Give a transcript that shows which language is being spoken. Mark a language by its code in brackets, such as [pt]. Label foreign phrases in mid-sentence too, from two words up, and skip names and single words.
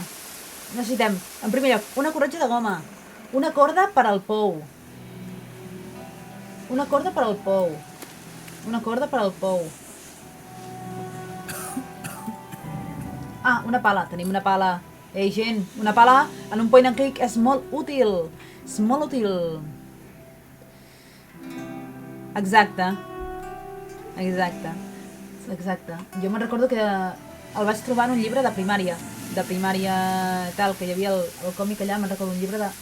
[ca] Necessitem, en primer lloc, una corretja de goma, una corda per al pou. Una corda per al pou. Ah, una pala, tenim una pala. Ei, gent, una pala en un [en] point and click [ca] és molt útil. És molt útil. Exacte. Jo me'n recordo que el vaig trobar en un llibre de primària tal, que hi havia el còmic allà, me'n recordo un llibre de...